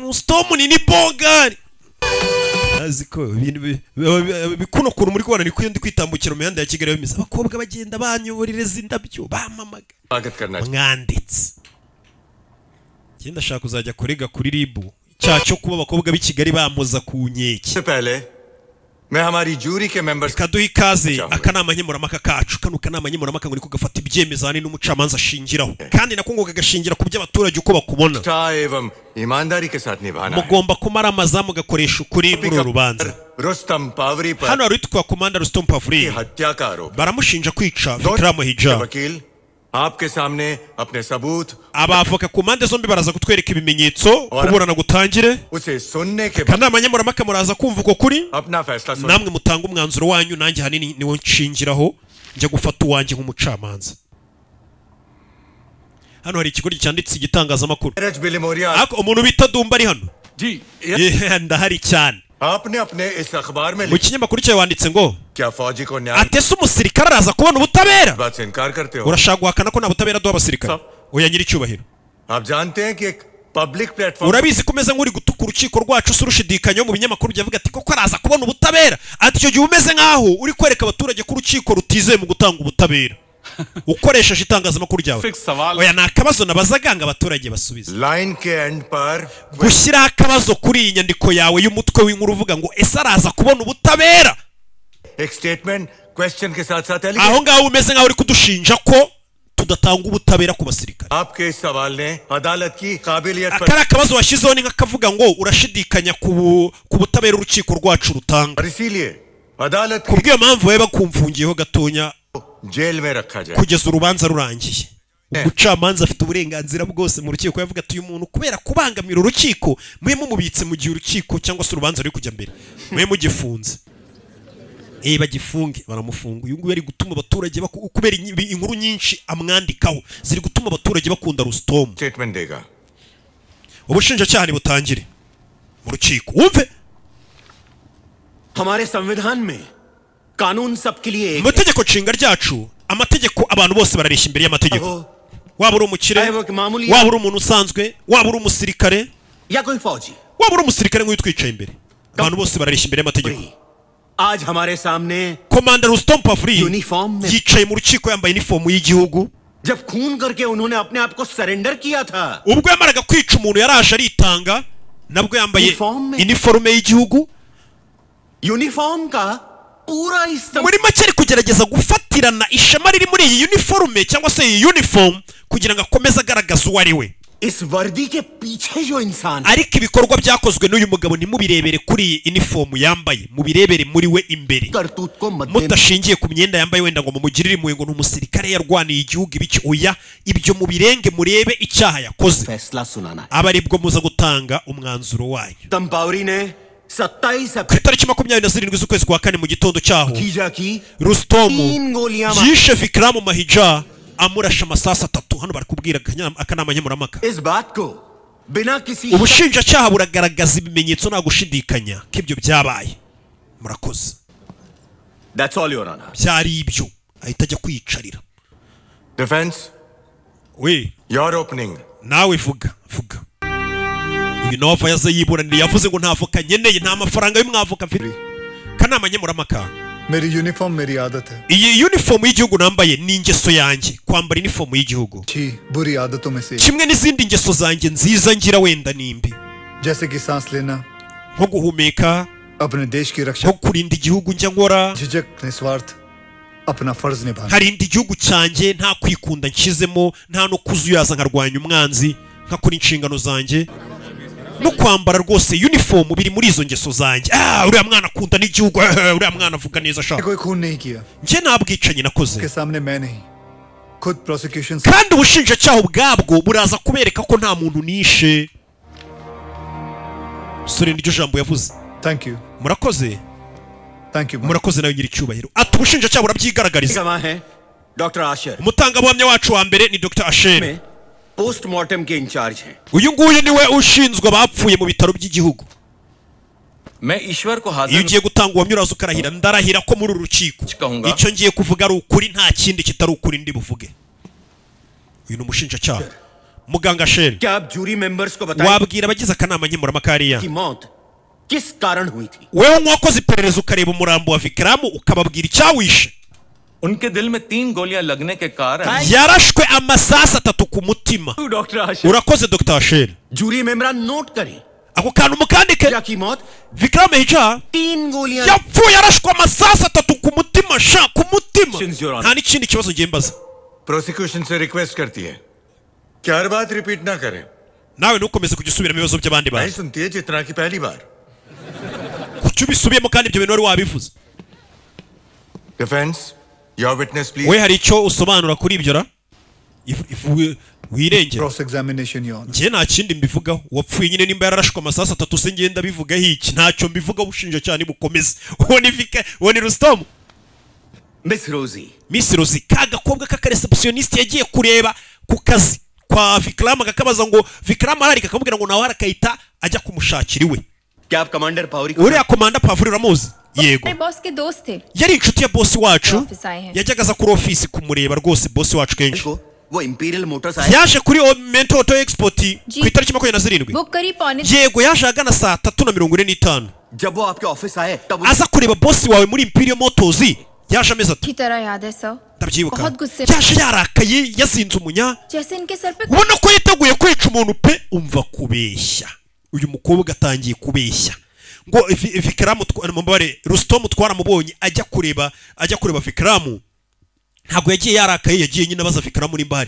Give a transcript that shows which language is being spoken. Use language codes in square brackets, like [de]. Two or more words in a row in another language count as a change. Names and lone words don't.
[rw] Rustom ni bogari aziko ibintu bikuno kuru muri kubana niko ndi kwitambukira mu mihanda ya Kigali bimeze abakobwa bagenda banyoborereza indabyo bamamaga mwanditse. Genda shaka kuzajya kurega kuri ribu cyacho kuba abakobwa b'i Kigali bamuza ku nkeke. [hi] से पहले मैं हमारी जूरी के मेंबर्स [rw] kaduha ikaze akanama nkemurampaka kacu. Kano kanama nkemurampaka ngo niko gafata ibyemezo hani n'umucamanza ashingiraho kandi nako ngo gagashingira ku by'abaturage uko bakubona. [hi] एवं ईमानदारी के साथ निभाना है. [rw] Mugomba kumara amazamu gakoresha ukuri muri rubanza. [hi] रुस्तम पावरी पर [rw] Hano ari twa komanda Rustom Pavri [hi] हत्या का आरोप. [rw] baramushinja kwica Vikram Hijab. [hi] वकील आपके सामने अपने सबूत [rw] Abavoka ku mpande zombi baraza kutwereka ibimenyetso kuburana gutangire. [hi] उसे सुनने के बाद [rw] Kanama nkemurampaka muraza kumva uko kuri [hi] अपना फैसला सुन. [rw] namwe mutanga umwanzuro wanyu nanjye hanini niwo nshingiraho njya gufata uwanjye nk'umucamanza. Hano hari ikigo cyanditse igitangazamakuru. Ako umuntu bita Dumba ari hano. [hi] जी [rw] ndahari cyane. [hi] आपने अपने इस अखबार में [rw] Mu kinyamakuru cyawe wanditse ngo [hi] क्या फौजी को न्याय [rw] atese umusirikare araza kubona ubutabera. [hi] बात से इनकार करते हो. [rw] Urashaka guhakana ko nta butabera duha abasirikare. Oya nyiri cyubahiro. [hi] आप जानते हैं कि एक [en] public platform [rw] Urabizi kumeze nk'uri gutuka urukiko rwacu surushidikanyo mu binyamakuru byavuga ati koko araza kubona ubutabera. Ati cyo gihe umeze nkaho uri kwereka abaturage ko urukiko rutizeye mu gutanga ubutabera. Ukoresheje itangazamakuru ryawe. Oya nakabazo nabazaganga abaturage basubiza. [hi] लाइन के एंड पर [rw] Gushyira akabazo kuri iyi nyandiko yawe y'umutwe w'inkuru uvuga ngo ese araza kubona ubutabera. [hi] एक [en] statement question [hi] के साथ साथ [rw] Aho ngaho umeze nkaho uri kudushinja ko rudatanga ubutabera ku basirikare. [hi] आपके इस सवाल ने अदालत की काबिलियत पर [rw] akari akabazo washyizeho ni nk'akavuga ngo urashidikanya ku butabera urukiko rwacu rutanga. [hi] इसीलिए अदालत [rw] kubw'iyo mpamvu baba bakumfungiyeho gatonya [hi] जेल में रखा जाए [rw] kugeza urubanza rurangiye. umucamanza afite uburenganzira bwose mu rukiko yavuga ati uyu muntu kubera kubangamira urukiko mwe mumubitse mu gihe urukiko cyangwa se urubanza ruri kujya mbere mwe mugifunze. bagifunge baramufunga. uyu nguyu ari gutuma abaturage kubera inkuru nyinshi amwandikaho ziri gutuma abaturage bakunda Rustom. [hi] स्टेटमेंट देगा. [rw] ubushinjacyaha butangire mu rukiko wumve. [hi] हमारे संविधान में कानून सबके लिए एक [rw] amategeko nshinga ryacu amategeko abantu bose barareshya imbere y'amategeko. waba uri umukire waba uri umuntu usanzwe waba uri umusirikare [hi] या कोई फौजी [rw] waba uri umusirikare nk'uyu twicaye imbere abantu bose barareshya imbere y'amategeko. [hi] आज हमारे सामने [rw] komanda Rustom Pavri yicaye mu rukiko yambaye inifomu y'igihugu. [hi] जब खून करके उन्होंने अपने आप को सरेंडर किया था [rw] ubwo yamaraga kwica umuntu yaraje aritanga nabwo yambaye iniforume y'igihugu. [hi] यूनिफॉर्म का पूरा [rw] muri make ari kugerageza gufatirana ishema riri muri iyi uniforme cyangwa se iyi uniform kugira ngo akomeze agaragaza uwo ari we. [hi] इस वर्दी के पीछे जो इंसान [rw] ariko ibikorwa byakozwe n'uyu mugabo ntimubirebere kuri iyi uniform yambaye mubirebere muri we imbere mudashingiye ku myenda yambaye wenda ngo mumugirire impuhwe ngo n'umusirikare yarwaniye igihugu ibiki oya ibyo mubirenge murebe icyaha yakoze aba aribwo muza gutanga umwanzuro wayo. ku itariki 27 z'ukwezi kwa kane mu gitondo cyaho Rustom yishe Vikram Mahija amurasha amasasa 3. hano bari kubwira akanama nkemurampaka. ubushinjacyaha buragaragaza ibimenyetso nta gushidikanya ko ibyo byabaye. murakoze. byari ibyo ahita ajya kwiyicarira. Defense. we [en] your opening. [rw] nawe vuga. uyu nawe yaza yiburanira yavuze ngo nta avoka nkeneye nta mafaranga y'umwavoka mfite. kanama nkemurampaka. [hi] मेरी यूनिफॉर्म मेरी आदत है. [rw] iyi uniform y'igihugu nambaye ni ingeso yanjye kwambara uniform y'igihugu. [hi] बुरी आदतों में से [rw] kimwe n'izindi ngeso zanjye nziza ngira wenda nimbi. [hi] जैसे कि सांस लेना. [rw] nko guhumeka. [hi] अपने देश की रक्षा. [rw] nko kurinda igihugu njya nkora. [hi] झिझक निस्वार्थ अपना फर्ज निभाना. [rw] harinda igihugu cyanjye nta kwikunda nshizemo nta no kuzuyaza nkarwanya umwanzi nkakora inshingano zanjye. no kwambara rwose uniform biri muri izo ngeso zanjye. uriya mwana akunda n'igihugu uriya mwana avuga neza shaka. [hi] कोई खून नहीं किया. [rw] njye nabwicanyi nakoze. [hi] के सामने मैं नहीं खुद प्रोसिक्यूशन. [rw] kandi ubushinjacyaha ubwabwo buraza kubereka ko nta muntu nishe. sore niryo jambo yavuze. [en] thank you. [rw] murakoze. [en] thank you. [rw] murakoze nawe nyiri cyubahiro. ati ubushinjacyaha burabyigaragariza. Dr. Asher. umutangabuhamya wacu wa mbere ni Dr. Asher. [hi] पोस्टमार्टम के इंचार्ज हैं. [rw] uyu nguyu niwe ushinzwe abapfuye mu bitaro by'igihugu. [hi] मैं ईश्वर को हाजिर. [rw] iyo ugiye gutanga ubuhamya uraza ukarahira ndarahira ko muri uru rukiko icyo ngiye kuvuga ari ukuri nta kindi kitari ukuri ndi buvuge. uyu ni umushinjacyaha muganga Asher. [hi] क्या आप [en] jury members [hi] को बताएं [rw] wabwira abagize akanama nkemurampaka hariya [hi] कि मौत किस कारण हुई थी. [rw] wewe nk'uwakoze iperereza ukareba umurambo wa Vikram ukababwira icyawishe. [hi] उनके दिल में 3 गोलियां लगने के कारण [rw] yarashwe amasasa 3 ku mutima. urakoze Dr. Asher. [en] jury member [hi] नोट करें [rw] ako kantu mukandike. Vikram Mahija [hi] 3 गोलियां [rw] yapfuye yarashwe amasasa 3 ku mutima sha ku mutima. nta n'ikindi kibazo ngiye mbaza. [hi] प्रोसिक्यूशन से रिक्वेस्ट करती है कि हर बात रिपीट ना करें. [rw] nawe ntukomeze kujya usubiramo ibibazo by'abandi bantu. [hi] नहीं सुनती है जितना की पहली बार. [rw] kuki ubisubiyemo kandi ibyo bintu wari wabivuze. [en] Defense. Your witness, please. [rw] we hari icyo usobanura kuri ibyo ra wirengera. [en] cross examination your honor. [rw] njye nta kindi mbivugaho wapfuye nyine nimba yararashwe amasasa 3 se ngenda bivugaho iki ntacyo mbivuga ubushinjacyaha nibukomeze. uwo ni Rustom. Miss Rosie ka gakobwa k'akareceptionist yagiye kureba ku kazi kwa Vikram kakabaza ngo Vikram arari kakamubwira ngo nawe arakayita ajya kumushakira iwe. [hi] क्या आप कमांडर पावरी [rw] uriya komanda Pavuri uramuzi? yego [hi] बॉस के दोस्त थे. [rw] yari inshuti ya boss wacu yajyaga aza kuri office kumureba rwose boss wacu kenshi. [hi] वो इंपीरियल मोटर्स [rw] yaje kuri Mento Auto Export ku itariki 27. [hi] बुक करी पौने. [rw] yego yaje agana saa 3:45. [hi] जब वो आपके ऑफिस आए तब [rw] aza kureba boss wawe muri Imperial Motors yaje ameze ati. [hi] की तरह याद है सर. [rw] ndabyibuka [hi] बहुत गुस्से. [rw] yaje yarakaye yazinze umunya. [hi] जैसे इनके सर पे. [rw] ubona ko yiteguye kwica umuntu pe umva kubeshya. uyu mukobwa atangiye kubeshya ngo Vikram Rustom twaramubonye ajya kureba Vikram ntabwo yagiye yarakaye, yagiye nyine abaza Vikram muri mbari.